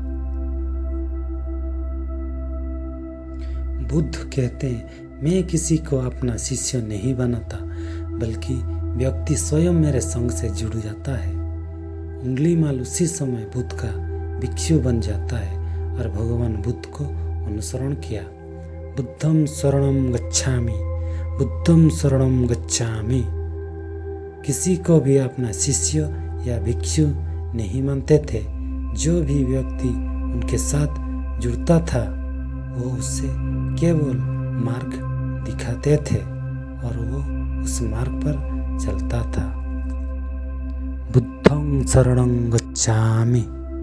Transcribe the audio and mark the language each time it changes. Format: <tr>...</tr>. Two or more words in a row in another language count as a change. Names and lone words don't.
<hi>बुद्ध कहते हैं, मैं किसी को अपना शिष्य नहीं बनाता, बल्कि व्यक्ति स्वयं मेरे संग से जुड़ जाता है। उंगलीमाल उसी समय बुद्ध का भिक्षु बन जाता है और भगवान बुद्ध को अनुसरण किया।</hi> <pi>बुद्धं शरणं गच्छामि, बुद्धं शरणं गच्छामि।</pi> <hi>किसी को भी अपना शिष्य या भिक्षु नहीं मानते थे। जो भी व्यक्ति उनके साथ जुड़ता था वो उससे केवल मार्ग दिखाते थे और वो उस मार्ग पर चलता था।</hi> <pi>बुद्धं शरणं गच्छामि।</pi>